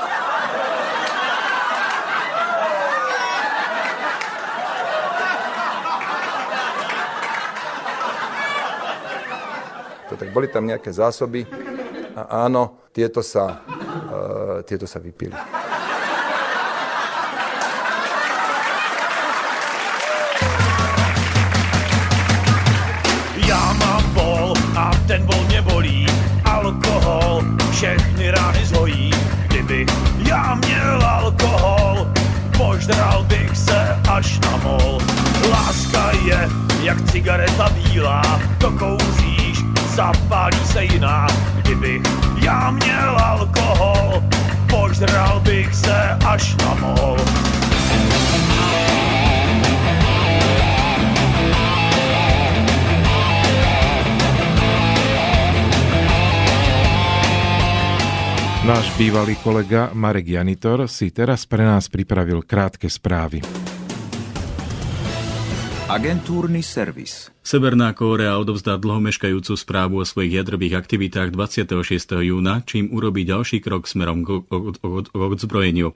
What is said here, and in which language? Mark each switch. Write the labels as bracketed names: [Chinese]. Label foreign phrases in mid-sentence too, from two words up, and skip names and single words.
[Slovak] Tak boli tam nejaké zásoby a áno, tieto sa vypili. [Czech] Já mám bol a ten bol mě bolí, alkohol všechny rány zhojí. Kdyby já měl alkohol, požral bych se až na mol. Láska je jak cigareta bílá, to kouříš, zapálí se jiná. Kdybych já měl alkohol, požral bych se až na mol. [Slovak] Náš bývalý kolega Marek Janitor si teraz pre nás pripravil krátke správy. Agentúrny servis. Severná Kórea odovzdá dlho meškajúcu správu o svojich jadrových aktivitách 26. júna, čím urobí ďalší krok smerom k odzbrojeniu.